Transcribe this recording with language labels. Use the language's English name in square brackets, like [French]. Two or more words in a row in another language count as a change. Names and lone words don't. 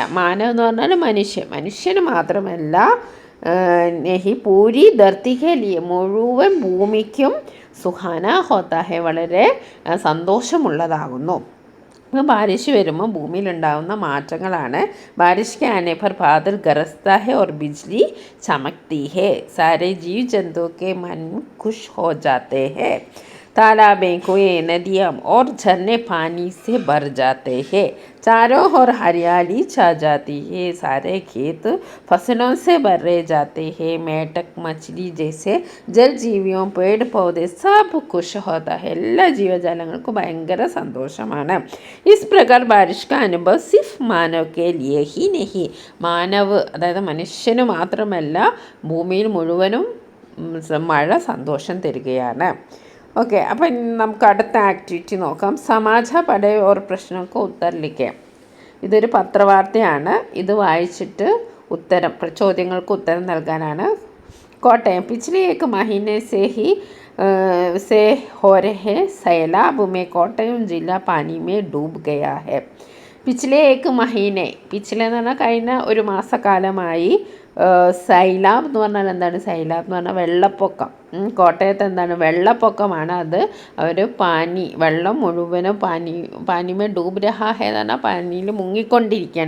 [Malayalam] മാനവ് എന്ന് പറഞ്ഞാൽ മനുഷ്യന് മാത്രമല്ല, [Hindi] नहीं पूरी धरती के लिए [Malayalam] മുഴുവൻ ഭൂമിക്കും [Hindi] सुहाना होता है, [Malayalam] വളരെ സന്തോഷമുള്ളതാകുന്നു. ബാരിഷ് വരുമ്പോൾ ഭൂമിയിലുണ്ടാകുന്ന മാറ്റങ്ങളാണ്. [Hindi] बारिश के आने पर बादल गरजता है और बिजली चमकती है. सारे जीव जंतु के मन खुश हो जाते हैं. तालाबें, कुएं, नदियाँ और झरने पानी से भर जाते हैं. चारों ओर हरियाली छा जाती है. सारे खेत फसलों से भरे जाते हैं. मेंढक, मछली जैसे जल जीवियों, पेड़ पौधे सब खुश होता है. [Malayalam] എല്ലാ ജീവജാലങ്ങൾക്കും ഭയങ്കര സന്തോഷമാണ്. [Hindi] इस प्रकार बारिश का अनुभव सिर्फ मानव के लिए ही नहीं. [Malayalam] മാനവ് അതായത് മനുഷ്യന് മാത്രമല്ല, ഭൂമിയിൽ മുഴുവനും മഴ സന്തോഷം തരികയാണ്. ഓക്കെ, അപ്പം നമുക്ക് അടുത്ത ആക്ടിവിറ്റി നോക്കാം. സമാജ പഠയ ഓർ പ്രശ്നങ്ങൾക്ക് ഉത്തരം. ഇതൊരു പത്രവാർത്തയാണ്. ഇത് വായിച്ചിട്ട് ചോദ്യങ്ങൾക്ക് ഉത്തരം നൽകാനാണ്. [Hindi] കോട്ടയം, പിछले एक महीने से हो रहे सैलाब में कोटयम जिला पानी में डूब गया है. पिछले एक महीने, [Malayalam] പിछലെ എന്ന് പറഞ്ഞാൽ കഴിഞ്ഞ ഒരു മാസക്കാലമായി. സൈലാബ് എന്ന് പറഞ്ഞാൽ എന്താണ്? സൈലാബ് എന്ന് പറഞ്ഞാൽ വെള്ളപ്പൊക്കം. കോട്ടയത്ത് എന്താണ്? വെള്ളപ്പൊക്കമാണ്. അത് വെള്ളം മുഴുവനും [Hindi] पानी में डूब रहा है [Malayalam] എന്ന് പറഞ്ഞാൽ പാനിയിൽ മുങ്ങിക്കൊണ്ടിരിക്കുകയാണ്.